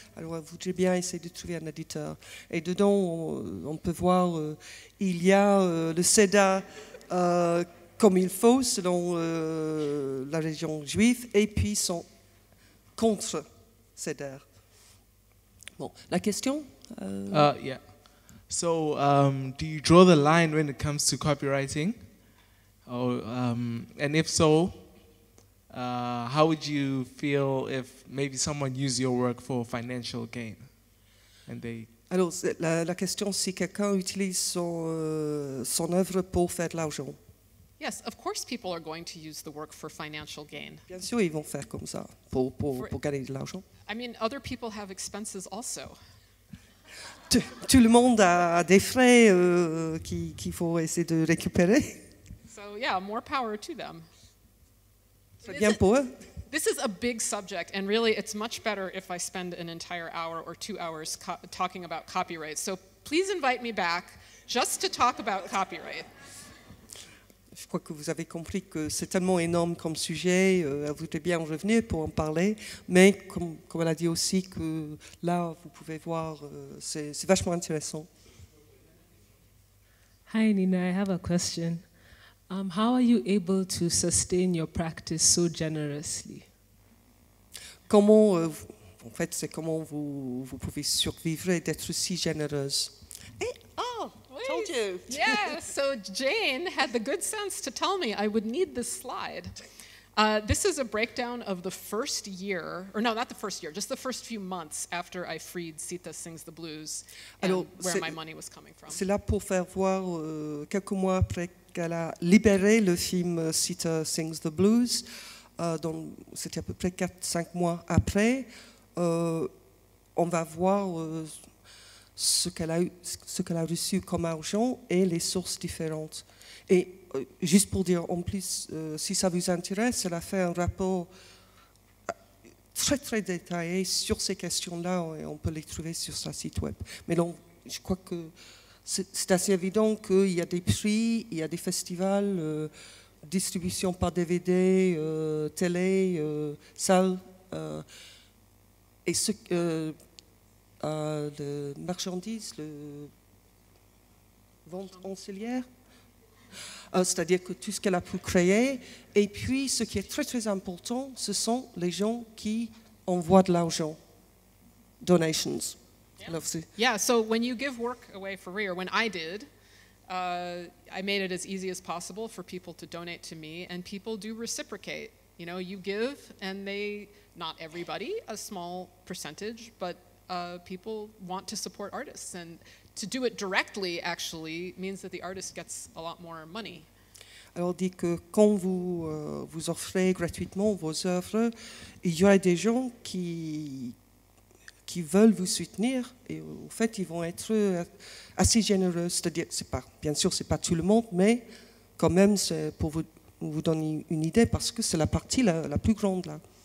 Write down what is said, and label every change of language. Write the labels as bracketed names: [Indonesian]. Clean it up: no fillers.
[French] Alors, vous voudriez bien essayer de trouver un éditeur. Et dedans, on peut voir, il y a le CEDA comme il faut, selon la religion juive, et puis son contre CEDA. Bon, la question? [English] Yeah. So, do you draw the line when it comes to copywriting? Or, and if so, how would you feel if maybe someone used your work for financial gain? And they... [French] Alors, la question, si quelqu'un utilise son œuvre pour faire de l'argent. [English] Yes, of course people are going to use the work for financial gain. [French] Bien sûr, ils vont faire comme ça, pour gagner de l'argent. [English] I mean, other people have expenses also. [French] Tout le monde a des frais qu'il faut essayer de récupérer. [English] So yeah, more power to them. [French] C'est bien pour eux. [English] This is a big subject, and really it's much better if I spend an entire hour or 2 hours talking about copyright. So please invite me back just to talk about copyright. [French] Je crois que vous avez compris que c'est tellement énorme comme sujet, elle voudrait bien en revenir pour en parler, mais comme elle a dit aussi que là, vous pouvez voir, c'est vachement intéressant. [English] Hi Nina, I have a question. How are you able to sustain your practice so generously? [French] Comment, en fait, c'est comment vous pouvez survivre et d'être si généreuse. [English] Told you. Yeah, so Jane had the good sense to tell me I would need this slide. This is a breakdown of the first year, or no, not the first year, just the first few months after I freed Sita Sings the Blues, and [French] Alors, [English] where my money was coming from. [French] C'est là pour faire voir quelques mois après qu'elle a libéré le film Sita Sings the Blues, donc c'était à peu près 4-5 mois après, on va voir ce qu'elle a reçu comme argent et les sources différentes. Et juste pour dire en plus, si ça vous intéresse, elle a fait un rapport très très détaillé sur ces questions-là et on peut les trouver sur sa site web. Mais donc, je crois que c'est assez évident qu'il y a des prix, il y a des festivals, distribution par DVD, télé, salle, et le marchandise, le vente ancillaire, c'est-à-dire que tout ce qu'elle a pu créer. Et puis, ce qui est très très important, ce sont les gens qui envoient de l'argent, donations. [English] Yeah, so when you give work away for free, or when I did, I made it as easy as possible for people to donate to me, and people do reciprocate. You know, you give, and they, not everybody, a small percentage, but people want to support artists, and to do it directly actually means that the artist gets a lot more money. [French] Alors, on dit que quand vous offrez gratuitement vos œuvres, il y a des gens qui veulent vous soutenir et en fait, ils vont être assez généreux. C'est-à-dire, bien sûr, ce n'est pas tout le monde, mais quand même, c'est pour vous donner une idée parce que c'est la partie la plus grande là.